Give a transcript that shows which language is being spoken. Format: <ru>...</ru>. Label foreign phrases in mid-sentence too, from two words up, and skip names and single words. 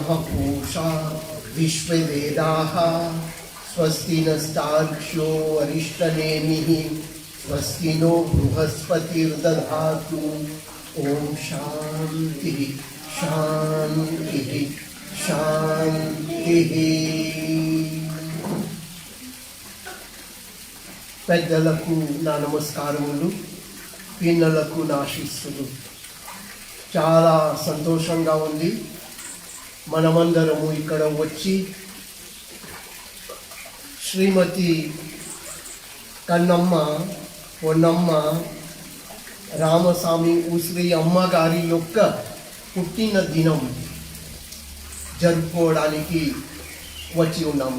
<sa>पूषा विश्ववेदाः स्वस्ति नस्तार्क्ष्यो अरिष्टनेमिः स्वस्ति नो बृहस्पतिर्दधातु ॐ शान्तिः शान्तिः शान्तिः</sa> <te>పెద్దలకు నా నమస్కారములు, పిన్నలకు నా ఆశీస్సులు. చాలా సంతోషంగా ఉంది మనమందరము ఇక్కడ వచ్చి శ్రీమతి కన్నమ్మ పొన్నమ్మ రామస్వామి ఊశ్రీ అమ్మగారి యొక్క పుట్టిన దినం జరుపుకోవడానికి వచ్చి ఉన్నాము.</te>